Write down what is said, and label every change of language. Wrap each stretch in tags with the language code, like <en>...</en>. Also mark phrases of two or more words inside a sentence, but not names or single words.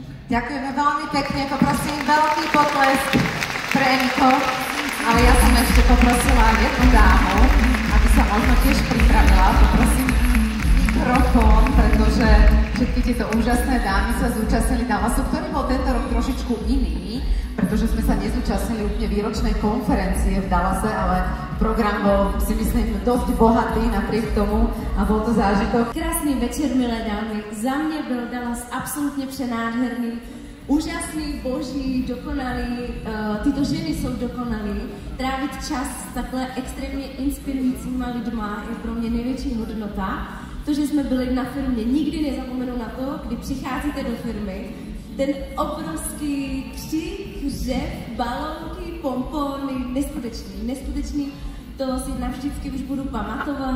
<sk>Ďakujeme veľmi pekne, poprosím veľký potlesk pre Eniko, ale ja som ešte poprosila jednu dámu, aby sa možno tiež pripravila, poprosím mikrofón, pretože všetky tieto úžasné dámy sa zúčastnili Dallasu, ktorý bol tento rok trošičku iný, pretože sme sa nezúčastnili úplne výročnej konferencie v Dallase, ale program bol, si myslím, dosť bohatý napriek tomu a bol to zážitok.</sk> <cs>Krásný večer, milé dámy. Za mě byl Dallas absolutně přenádherný, úžasný, boží, dokonalý. Tyto ženy jsou dokonalý. Trávit čas s takhle extrémně inspirujícíma lidma je pro mě největší hodnota. To, že jsme byli na firmě, nikdy nezapomenu na to, kdy přicházíte do firmy, ten obrovský křik, řev, balónky, pompony, neskutečný, to si navždycky už budu pamatovat.</cs>